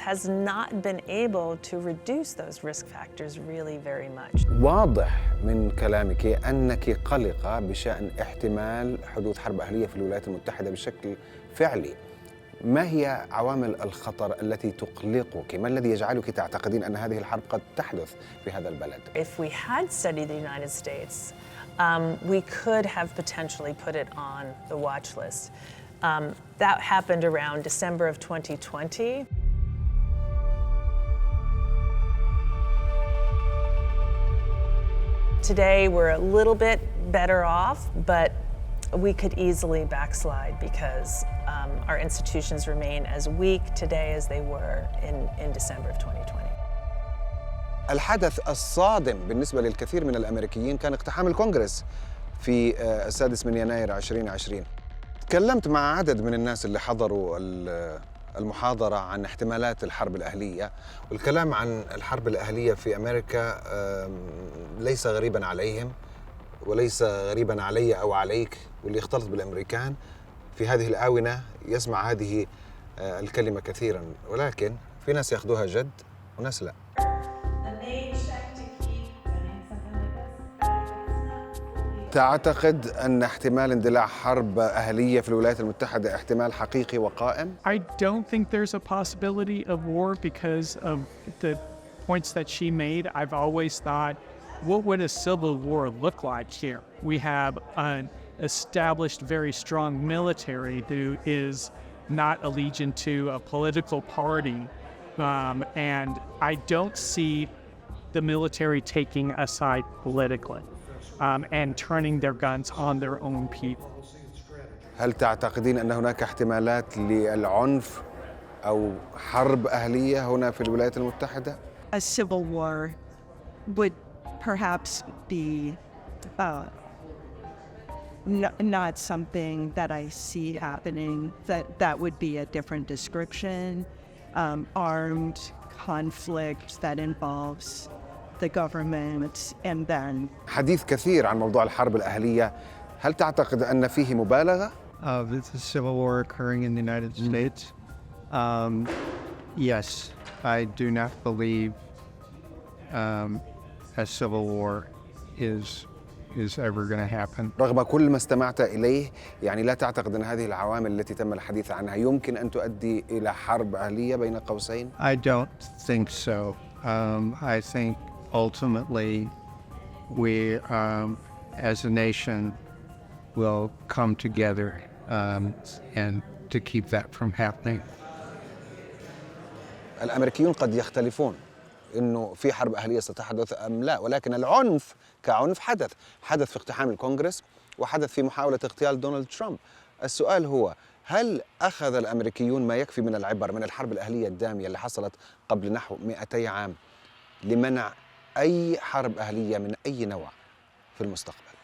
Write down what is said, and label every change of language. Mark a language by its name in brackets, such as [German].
[English] has not been able to reduce those risk factors really very much. [Arabic] واضح من كلامك أنك قلقة بشأن احتمال حدوث حرب أهلية في الولايات المتحدة بشكل فعلي. ما هي عوامل الخطر التي تقلقك؟ ما الذي يجعلك تعتقدين أن هذه الحرب قد تحدث في هذا البلد؟ [English] If we had studied the United States, we could have potentially put it on the watch list. That happened around December of 2020. Today, we're a little bit better off, but we could easily backslide because our institutions remain as weak today as they were in December of 2020. [Arabic] الحدث الصادم بالنسبة للكثير من الأمريكيين كان اقتحام الكونغرس في 6 يناير 2020. تكلمت مع عدد من الناس اللي حضروا المحاضرة عن احتمالات الحرب الأهلية، والكلام عن الحرب الأهلية في أمريكا ليس غريباً عليهم وليس غريباً علي أو عليك، واللي يختلط بالأمريكان في هذه الآونة يسمع هذه الكلمة كثيراً، ولكن في ناس يأخذوها جد وناس لا. تعتقد أن احتمال اندلاع حرب أهلية في الولايات المتحدة احتمال حقيقي وقائم؟ [English] I don't think there's a possibility of war because of the points that she made. I've always thought, what would a civil war look like here? We have an established, very strong military who is not allegiant to a political party. And I don't see the military taking a side politically. And turning their guns on their own people. [Arabic] هل تعتقدين أن هناك احتمالات للعنف أو حرب أهلية هنا في الولايات المتحدة؟ [English] A civil war would perhaps be not something that I see happening. That would be a different description. Armed conflict that involves the government and then [Arabic] حديث كثير عن موضوع الحرب الأهلية، هل تعتقد أن فيه مبالغة؟ [English] It's a civil war occurring in the United States. Yes, I do not believe a civil war is ever going to happen. [Arabic] رغم كل ما استمعت إليه، يعني لا تعتقد أن هذه العوامل التي تم الحديث عنها يمكن أن تؤدي إلى حرب أهلية بين قوسين؟ [English] I don't think so. I think ultimately we as a nation will come together and to keep that from happening. [Arabic] الأمريكيون قد يختلفون إنه في حرب أهلية ستحدث أم لا، ولكن العنف كعنف حدث في اقتحام الكونغرس وحدث في محاولة اغتيال دونالد ترامب. السؤال هو، هل أخذ الأمريكيون ما يكفي من العبر من الحرب الأهلية الدامية اللي حصلت قبل نحو 200 عام لمنع أي حرب أهلية من أي نوع في المستقبل؟